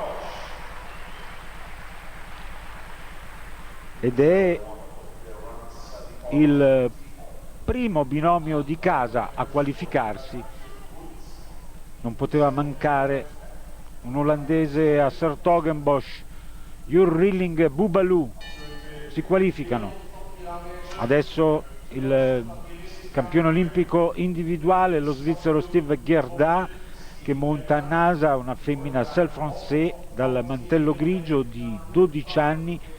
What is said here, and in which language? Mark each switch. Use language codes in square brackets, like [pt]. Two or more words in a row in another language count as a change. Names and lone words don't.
[it] Ed è il primo binomio di casa a qualificarsi. Non poteva mancare un olandese a 's-Hertogenbosch. Jur Rilling e Boubalou si qualificano. Adesso il campione olimpico individuale, lo svizzero Steve Gerda, che monta a Nasa una femmina Selle Français dal mantello grigio di 12 anni.